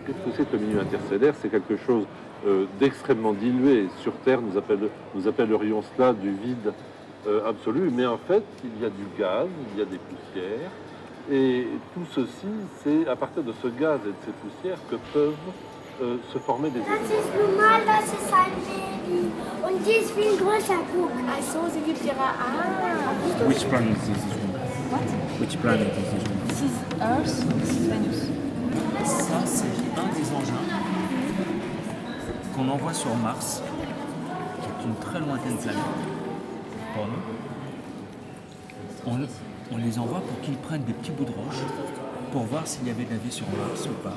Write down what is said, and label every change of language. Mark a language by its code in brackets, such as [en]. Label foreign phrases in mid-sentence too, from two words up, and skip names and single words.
[fr] Qu'est-ce que c'est que le milieu interstellaire? C'est quelque chose d'extrêmement dilué. Sur Terre, nous appellerions cela du vide absolu. Mais en fait, il y a du gaz, il y a des poussières. Et tout ceci, c'est à partir de ce gaz et de ces poussières que peuvent se former des éléments. [de] Das ist normal, das ist ein Baby. Und die ist viel größer, guck. Ach so, sie gibt ihre... Ah. [en] Which planet is this one? What? Which planet is this one? This is Earth, this is Venus. [fr] Ça, c'est un des engins qu'on envoie sur Mars, qui est une très lointaine planète pour nous. On les envoie pour qu'ils prennent des petits bouts de roche pour voir s'il y avait de la vie sur Mars ou pas.